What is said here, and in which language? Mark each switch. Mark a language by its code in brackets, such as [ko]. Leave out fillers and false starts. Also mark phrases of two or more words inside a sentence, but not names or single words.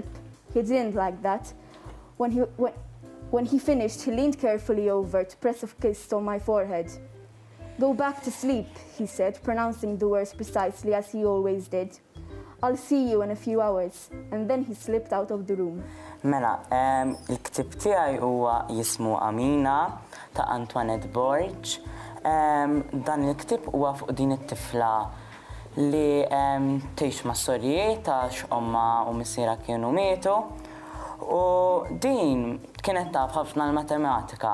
[en] He didn't like that. When he finished, he leaned carefully over to press a kiss on my forehead. Go back to sleep, he said, pronouncing the words precisely as he always did. I'll see you in a few hours. And then he slipped out of the room. [mt] Mela, il-ktib tiegħi huwa jismu Amina ta' Antoinette Borg. Dan il-ktib huwa fuq din it-tifla li tgħix ma' storjiet ta' x'omma u missiera kienu mietu. U din kienet taf ħafna l-matematika.